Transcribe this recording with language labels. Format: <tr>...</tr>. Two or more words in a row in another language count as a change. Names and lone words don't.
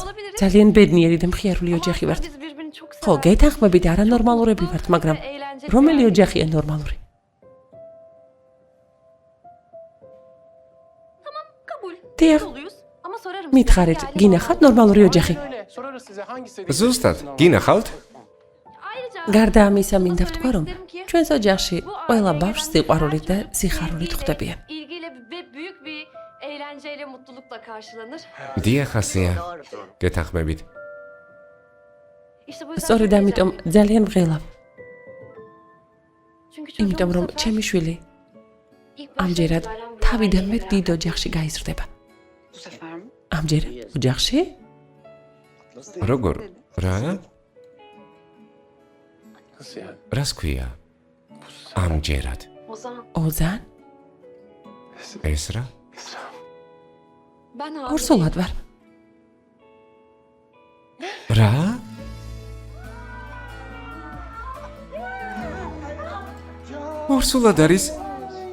<ka>ძალიან ბედნიერი და მხიარული ოჯახი ვართ. ხო, გეთანხმებით არანორმალურები ვართ, მაგრამ რომელი ოჯახია ნორმალური? დიახ, მითხარით, გინახავთ ნორმალური ოჯახი?</ka> <tr>Öyle sorarız size hangisi?</tr> <ka>ზუსტად, გინახავთ? გარდა ამისა, მინდა ვთქვა, რომ ჩვენს ოჯახში ყველა ბავშვს სიყვარულით და სიხარულით ხვდებიან.</ka> <tr>İlgiyle ve büyük bir eğlenceyle, mutlulukla karşılanır.</tr> <ka>დიახ, ასეა. გეთანხმებით.</ka> <tr>İşte bu yüzden</tr> <ka>სწორედ ამიტომ ძალიან ვღელავ,</ka> <tr>çünkü</tr> <ka>იმიტომ რომ ჩემი შვილი ამჯერად თავიდანვე დიდ ოჯახში გაიზრდება. ამჯერად ოჯახში? როგორ? რა?</ka> <tr>Nasıl yani?</tr> <ka>რას ქვია? ამჯერად.</ka> <tr>Ozan,</tr> <ka>ოზან? ეს რა?</ka> <tr>ben</tr> <ka>ორსულად ვარ. რა? ორსულად არის?</ka>